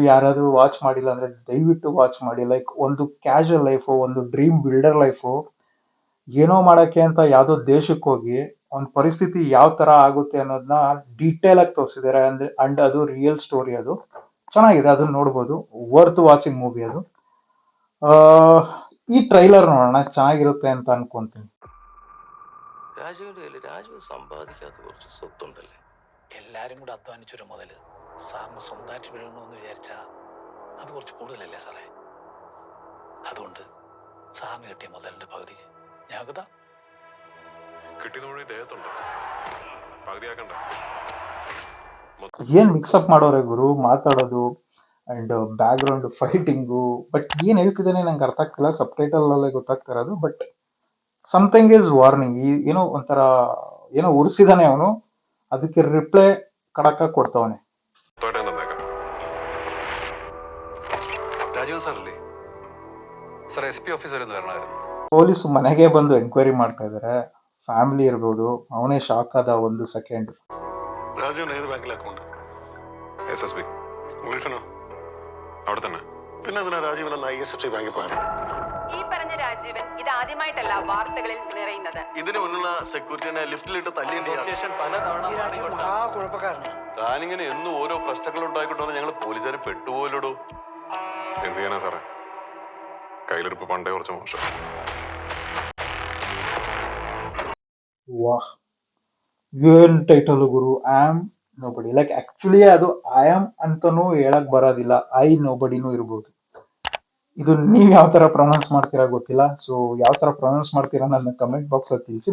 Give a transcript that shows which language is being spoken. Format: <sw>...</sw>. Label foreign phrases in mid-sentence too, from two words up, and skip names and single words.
<kn>ಯಾರಾದ್ರೂ ವಾಚ್ ಮಾಡಿಲ್ಲ ಅಂದ್ರೆ ದಯವಿಟ್ಟು ವಾಚ್ ಮಾಡಿ. ಲೈಕ್ ಒಂದು</kn> <en>casual life,</en> <kn>ಒಂದು</kn> <en>dream builder life,</en> <kn>ಏನೋ ಮಾಡಕ್ಕೆ ಅಂತ ಯಾವ್ದೋ ದೇಶಕ್ಕೆ ಹೋಗಿ ಒಂದು ಪರಿಸ್ಥಿತಿ ಯಾವ ತರ ಆಗುತ್ತೆ ಅನ್ನೋದನ್ನ ಡೀಟೇಲ್ ಆಗಿ ತೋರಿಸಿದ್ದಾರೆ. ಅಂದ್ರೆ ಅಂಡ್ ಅದು</kn> <en>real story,</en> <kn>ಅದು ಚೆನ್ನಾಗಿದೆ, ಅದನ್ನ ನೋಡ್ಬೋದು.</kn> <en>worth watching movie ಅದು.</en> <kn>ಆ, ಈ ಟ್ರೈಲರ್ ನೋಡೋಣ, ಚೆನ್ನಾಗಿರುತ್ತೆ ಅಂತ ಅನ್ಕೊಂತೀನಿ.</kn> <ml>രാജുവിന്റെ കയ്യിൽ രാജു സമ്പാദിക്കാത്ത കുറച്ച് സ്വത്തുണ്ടല്ലേ? എല്ലാരും കൂടെ അധ്വാനിച്ചൊരു മുതല് സാറിന് സ്വന്തമായിട്ട് വീഴണമെന്ന് വിചാരിച്ചാ അത് കുറച്ച് കൂടുതലല്ലേ സാറേ? അതുകൊണ്ട് സാറിന് കിട്ടിയ മുതലിന്റെ പകുതി ഞങ്ങൾക്കുതാ. കിട്ടിയത് മുഴുവൻ ദേഹത്തുണ്ട്, പകുതിയാക്കണ്ട.</ml> <kn>ಏನ್ ಮಿಕ್ಸಪ್ ಮಾಡೋರೆ ಗುರು ಮಾತಾಡೋದು,</kn> <en>and background fighting.</en> <kn>ಬಟ್ ಏನ್ ಹೇಳ್ತಿದ್ದಾನೆ ನಂಗೆ ಅರ್ಥ ಆಗ್ತಿಲ್ಲ, ಸಬ್ ಟೈಟಲ್ ಅಲ್ಲೇ ಗೊತ್ತಾಗ್ತಾ ಇರೋದು.</kn> <en>but something is warning.</en> <kn>ಏನೋ ಒಂಥರ ಏನೋ ಉರ್ಸಿದಾನೆ ಅವನು, ಅದಕ್ಕೆ ರಿಪ್ಲೈ ಕಡಕ ಕೊಡ್ತಾವನೆ.</kn> <ml>രാജീവ് സാറല്ലേ സാർ? SP ഓഫീസർ എന്ന് വരണമായിരുന്നു.</ml> <kn>ಪೊಲೀಸ್ ಮನೆಗೆ ಬಂದು ಎಂಕ್ವೈರಿ ಮಾಡ್ತಾ ಇದಾರೆ. ಫ್ಯಾಮಿಲಿ ಇರ್ಬೋದು. ಅವನೇ ಶಾಕ್ ಆದ ಒಂದು ಸೆಕೆಂಡ್.</kn> <ml>രാജുവിന് ഏത് ബാങ്കിൽ അക്കൗണ്ട്? SSB. ഉൾഫിനോ? അവിടെ തന്നെ. പിന്നെ അതിനാ രാജീവൻ എന്ന ISFC ബാങ്കിൽ പോയത്? ഈ പറഞ്ഞ രാജീവൻ ഇത് ആദ്യമായിട്ടല്ല വാർത്തകളിൽ നിറയുന്നത്. ഇതിന് മുന്നുള്ള സെക്യൂരിറ്റിനെ ലിഫ്റ്റിലിട്ട് തല്ലിയിട്ട് താനിങ്ങനെ എന്നും ഓരോ പ്രശ്നങ്ങൾ ഉണ്ടായിക്കൊണ്ടോ ഞങ്ങൾ പോലീസുകാർ പെട്ടുപോയില്ലടോ. എന്ത് ചെയ്യാനാ സാറേ, കയ്യിലിരിപ്പ് പണ്ടേ കുറച്ച് മോശം.</ml> <kn>ವಾಹ್, ಏನ್ ಟೈಟಲ್ ಗುರು, ಆಮ್ ನೋಬಡಿ. ಲೈಕ್ ಆಕ್ಚುಲಿ ಅದು</kn> <en>I am</en> <kn>ಅಂತಾನೂ ಹೇಳಕ್ ಬರೋದಿಲ್ಲ, ಐ ನೋಬಡಿನೂ ಇರ್ಬೋದು. ಇದು ನೀವ್ ಯಾವ ತರ ಪ್ರೊನೌನ್ಸ್ ಮಾಡ್ತೀರಾ ಗೊತ್ತಿಲ್ಲ. ಸೊ ಯಾವ ತರ ಪ್ರೊನೌನ್ಸ್ ಮಾಡ್ತೀರಾ ನನ್ನ</kn> <en>comment box</en> <kn>ಅಲ್ಲಿ ತಿಳಿಸಿ.</kn>